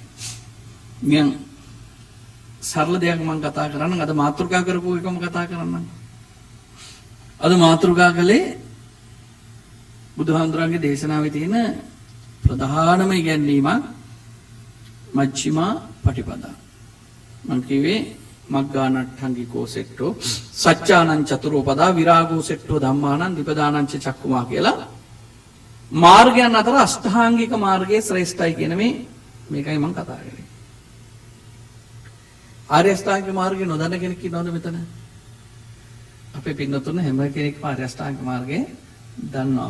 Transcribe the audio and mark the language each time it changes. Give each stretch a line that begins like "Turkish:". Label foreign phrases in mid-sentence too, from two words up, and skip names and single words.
Sinhala: මම සරල දෙයක් මම කතා කරන්නම්. අද මාතෘකා කරපු එකම කතා කරන්නම්. අද මාතෘකා කළේ බුදුහාමුදුරන්ගේ දේශනාවේ තියෙන ප්‍රධානම ඉගැන්වීමක්
Pali: මජ්ක්‍ධිමා පටිපදා.
Sinhala: මම කිව්වේ
Pali: මග්ගානට්ඨංගිකෝ සෙට්ටෝ සච්චානං චතුරෝපදා විරාගෝ සෙට්ටෝ ධම්මානං දීපදානං ච චක්කුමා
Sinhala: කියලා මාර්ගයන් අතර අෂ්ටාංගික මාර්ගයේ ශ්‍රේෂ්ඨයි කියන මේකයි මම කතා කරන්නේ. ආර්ය අෂ්ටාංගික මාර්ගය නොදන්න කෙනෙක් ඉන්නවද මෙතන? අපේ පින්නතුන් හැම කෙනෙක්ම ආර්ය අෂ්ටාංගික මාර්ගය දන්නවා.